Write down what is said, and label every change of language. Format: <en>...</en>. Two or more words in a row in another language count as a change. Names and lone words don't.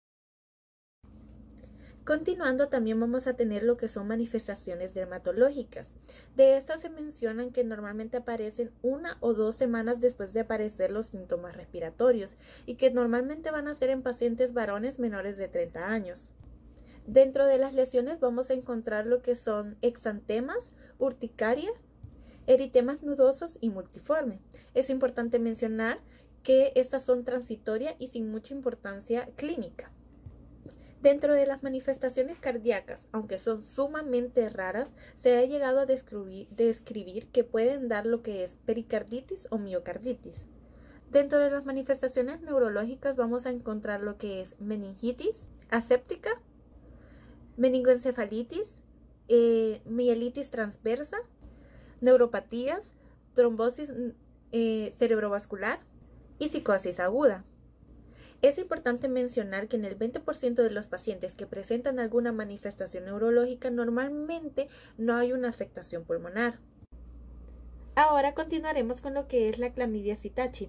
<es>Continuando, también vamos a tener lo que son manifestaciones dermatológicas. De estas se mencionan que normalmente aparecen 1 o 2 semanas después de aparecer los síntomas respiratorios y que normalmente van a ser en pacientes varones menores de 30 años. Dentro de las lesiones vamos a encontrar lo que son exantemas, urticaria, eritemas nudosos y multiforme. Es importante mencionar que estas son transitorias y sin mucha importancia clínica. Dentro de las manifestaciones cardíacas, aunque son sumamente raras, se ha llegado a describir que pueden dar lo que es pericarditis o miocarditis. Dentro de las manifestaciones neurológicas vamos a encontrar lo que es meningitis aséptica, meningoencefalitis, mielitis transversa, neuropatías, trombosis cerebrovascular y psicosis aguda. Es importante mencionar que en el 20% de los pacientes que presentan alguna manifestación neurológica normalmente no hay una afectación pulmonar. Ahora continuaremos con lo que es la clamidia psittaci.</es>